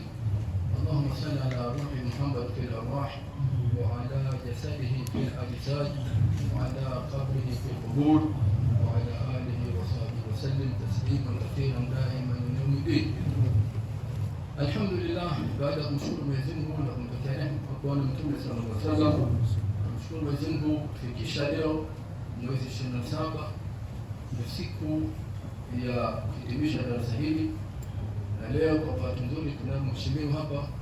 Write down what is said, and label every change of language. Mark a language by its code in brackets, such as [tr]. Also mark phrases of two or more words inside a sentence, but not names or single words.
[ar] اللهم صل على روح محمد في الارواح وعلى جسده في الاجساد وعلى قبره في القبور وعلى اله وصحبه وسلم تسليما كثيرا دائما من يوم الدين. الحمد لله. [sw] baada ya kumshukuru Mwenyezi Mungu na kumtakia kwa Mtume [ar] صلى الله عليه وسلم, [sw] kumshukuru Mwenyezi Mungu kufikisha leo mwezi 27 ndio siku ya kuhitimisha darasa hili, na leo kwa bahati nzuri tunao mheshimiwa hapa,